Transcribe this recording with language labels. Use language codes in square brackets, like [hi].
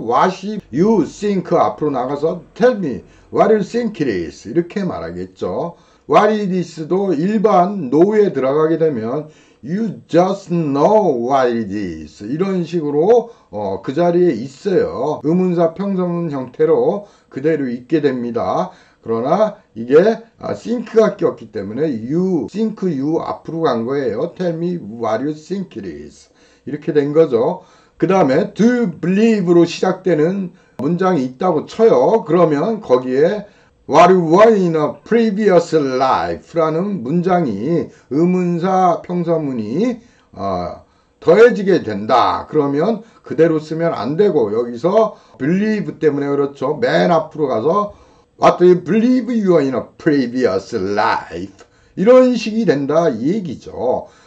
[en] what you think 앞으로 나가서 tell me what you think it is 이렇게 말하겠죠. what it is도 일반 know에 들어가게 되면 you just know what it is 이런 식으로 그 자리에 있어요. [ko] 의문사 평서문 형태로 그대로 있게 됩니다. 그러나 이게 think가 꼈기 때문에 you think you 앞으로 간 거예요. [en] tell me what you think it is 이렇게 된 거죠. [ko] 그 다음에 do you believe로 시작되는 문장이 있다고 쳐요. [en] 그러면 거기에 what you were in a previous life라는 문장이 의문사 평서문이 더해지게 된다. [ko] 그러면 그대로 쓰면 안 되고 여기서 believe 때문에 그렇죠. [en] 맨 앞으로 가서 what do you believe you are in a previous life 이런 식이 된다 이 얘기죠.